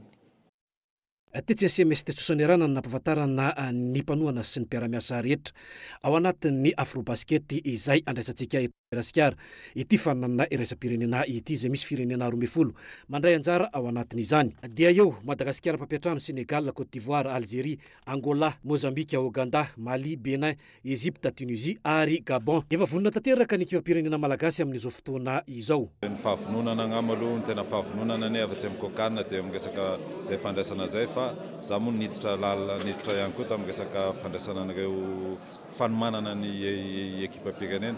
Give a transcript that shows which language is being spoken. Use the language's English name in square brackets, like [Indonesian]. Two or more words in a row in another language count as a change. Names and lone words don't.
[Malagasy] tetsy SMS tetsosany rana nampahafantarana ny mpanohana sy ny mpiara-miasa rehetra ao anatin'ny afro-basket izay andraisantsika eto Madagasikara ity fananana iraisam-pirenena ity izay misy firenena 12 mandray anjara ao anatin'izany. Dia eo Madagasikara, Mpampiatrano, Sénégal, Côte d'Ivoire, Algérie, Angola, Mozambique, Ouganda, Mali, Benin, Égypte, Tunisie ary Gabon. Efa vonina tanteraka ny ekipa-pirenena malagasy amin'izao fotoana izao. Ny fahavononana agnamo aloha ny tena fahavononana ny avatsy amin'ny kokanina dia miresaka zay fandraisana zay fa za moa niditra ihany koa tamin'ny resaka fandraisana an'ireo fanomanana ny ekipa-pirenena.